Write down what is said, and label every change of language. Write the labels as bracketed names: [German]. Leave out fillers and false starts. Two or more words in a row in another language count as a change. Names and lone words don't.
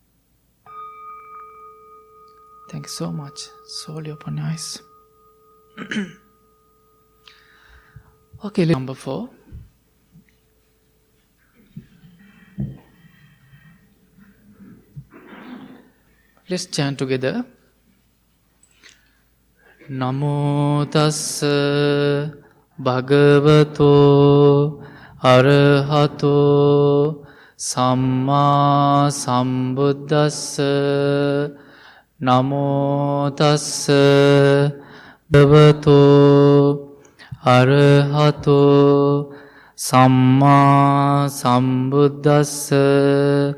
[English] Thank you so much. Slowly open your eyes. Okay, number 4. Let's chant together. [Pali] Namo tassa bhagavato arahato samma sambuddhassa. Namo tassa bhagavato arahato samma sambuddhassa.